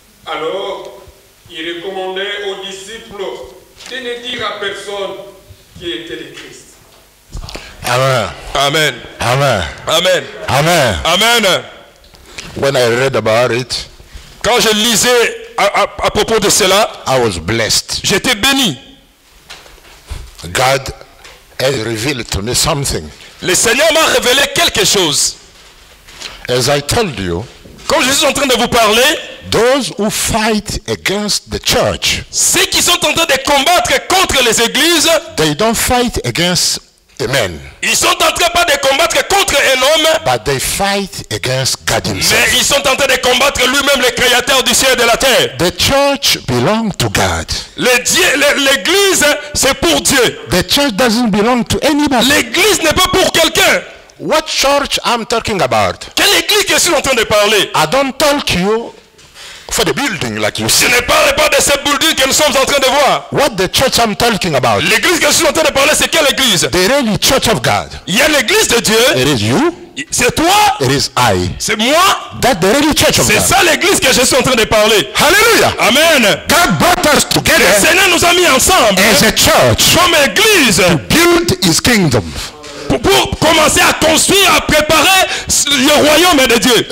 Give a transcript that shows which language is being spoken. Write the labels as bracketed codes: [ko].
[fr] Alors, il recommandait aux disciples de ne dire à personne qui était le Christ. Amen. Amen. Amen. Amen. Amen. Amen. [en] When I read about it, [fr] Quand je lisais à propos de cela, [en] I was blessed. [fr] j'étais béni. [en] God has revealed to me something. [fr] Le Seigneur m'a révélé quelque chose. [en] As I told you, [fr] Comme je suis en train de vous parler, [en] those who fight against the church, [fr] ceux qui sont en train de combattre contre les églises, [en] they don't fight against Amen. [fr] Ils sont en train pas de combattre contre un homme, [en] But they fight against God himself. [fr] mais ils sont en train de combattre lui-même, le créateur du ciel et de la terre. [en] The church belongs to God. [fr] L'église, c'est pour Dieu. [en] The church doesn't belong to anybody. [fr] L'église n'est pas pour quelqu'un. [en] What church I'm talking about? [fr] Quelle église que je suis en train de parler? [en] I don't talk you for the building like you [fr] Je [en] see. [fr] ne parle pas de cette building que nous sommes en train de voir. [en] What the church I'm talking about? [fr] L'église que je suis en train de parler, c'est quelle église? [en] The really church of God. [fr] Il y a l'église de Dieu, [en] It is you. [fr] c'est toi, [en] It is I. [fr] c'est moi. [en] That's the really church of [fr] C'est [en] God. [fr] ça l'église que je suis en train de parler. Hallelujah. Amen. [en] God brought us [fr] Le [en] together [fr] Seigneur nous a mis ensemble [en] as a church [fr] comme église [en] build his kingdom. [fr] pour commencer à construire, à préparer le royaume de Dieu.